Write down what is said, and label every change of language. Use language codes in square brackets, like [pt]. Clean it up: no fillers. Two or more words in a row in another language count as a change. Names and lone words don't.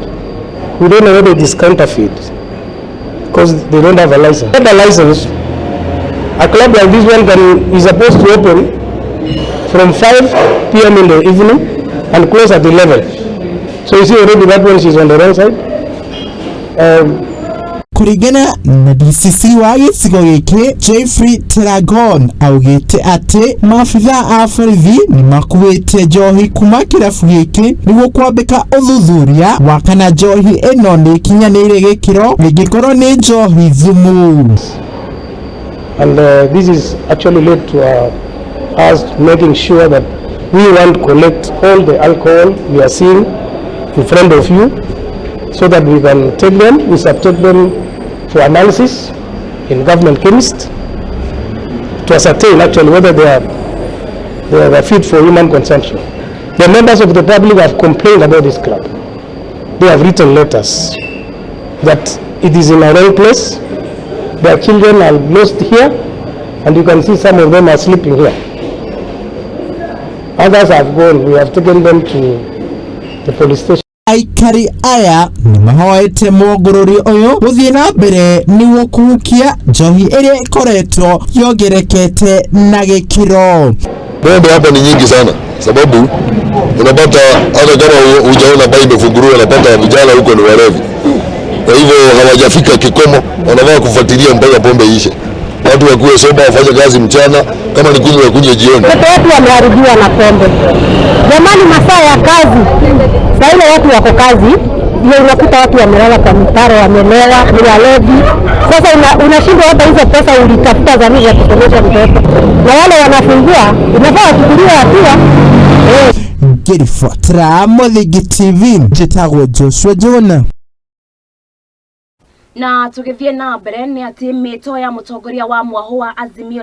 [en] We don't know whether it is counterfeit, because they don't have a license. Without a license, a club like this one is supposed to open from 5 p.m. in the evening and close at 11. So you see already that one is on the wrong side. [ki] Kurigana na DCC wa gicigo giki Jeffrey Teragon augite ati maafitha a borithi ni makuite njohi kuma kirabu giki niguo kwambika uthuthuria wa kana njohi ino ni kinyanire gikiro gigikorwo ni njohi thumu. [en] And this is actually led to us making sure that we want to collect all the alcohol we are seeing in front of you, so that we can take them, we subject them for analysis in government chemist to ascertain actually whether they are fit for human consumption. The members of the public have complained about this club. They have written letters that it is in a wrong place. Their children are lost here, and you can see some of them are sleeping here. Others have gone. We have taken them to the police station. [ki] Aikari aya ni mahoete mogururi uyu guthie na mbere niwo kuhukia njohi iria ikoretwo yongerekete na gikiro. [sw] Mambo hapa ni nyingi sana, sababu unapata hata kama hujaona baa imefunguliwa, unapata vijana huko ni walevi. Kwa hivyo hawajafika kikomo, wanafaa kufuatilia mpaka pombe ishe. Watu wakuwe soba, wafanye kazi mchana, kama ni kunywa wakunywe jioni. Watu wameharibiwa na pombe. Jamani, masaa ya kazi. Sasa ile watu wako kazi, ndio unakuta watu wamelala kwa mitaro, wamelewa, ni walevi. Sasa unashindwa hata hizo pesa ulitafuta za nini ya kusomesha mtoto. Na wale wanafungua, unafaa kuchukuliwa hatua. [ki] Ngirifuatira Muthigi TV, njitagwo Joshua Jona. Na tugithie na mbere ni ati mito ya mutongoria wa mwaho wa Azimio